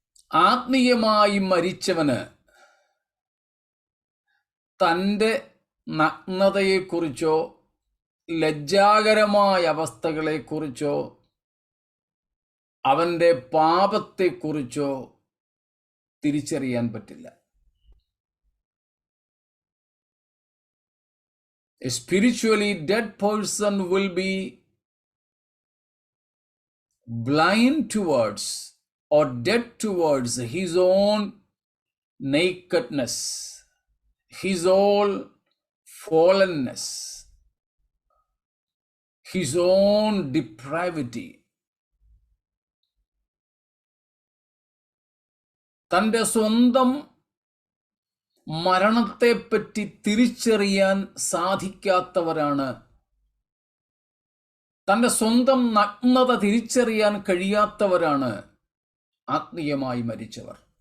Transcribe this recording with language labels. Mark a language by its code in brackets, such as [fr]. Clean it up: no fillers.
[ml] ആത്മീയമായി മരിച്ചവന് തൻ്റെ നഗ്നതയെക്കുറിച്ചോ ലജ്ജാകരമായ അവസ്ഥകളെക്കുറിച്ചോ അവൻ്റെ പാപത്തെക്കുറിച്ചോ തിരിച്ചറിയാൻ പറ്റില്ല. [en] A spiritually dead person will be blind towards or dead towards his own nakedness, his own fallenness, his own depravity. [ml] തൻ്റെ സ്വന്തം മരണത്തെപ്പറ്റി തിരിച്ചറിയാൻ സാധിക്കാത്തവരാണ് തൻ്റെ സ്വന്തം നഗ്നത തിരിച്ചറിയാൻ കഴിയാത്തവരാണ് ആത്മീയമായി മരിച്ചവർ.